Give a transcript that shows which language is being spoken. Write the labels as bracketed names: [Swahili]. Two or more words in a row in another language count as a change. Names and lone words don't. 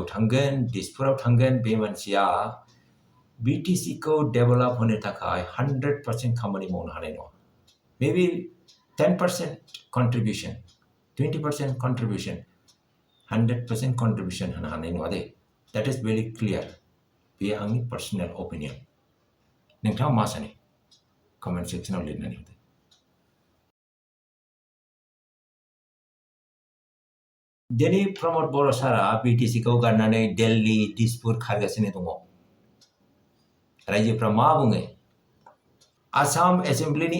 [Bodo] थांगोन दिसपुराव थांगोन बे मानसिया बिटिसिखौ डेभेलप होनो थाखाय 100% खामानि मावनो हानाय नङा मेबि [English] 10% contribution 20% contribution 100% contribution [Bodo] होनो हानाय नङा दे [English] that is very clear [Bodo] बे आंनि [English] personal opinion [Bodo] नोंथाङा मा सानो कमेन्ट सेक्सनाव लिरनानै होदो दिनै प्रमद बर' सारा बिटिसिखौ गारनानै दिल्ली दिसपुर खारगासिनो दङ रायजोफ्रा मा बुङो आसाम एसेम्ब्लिनि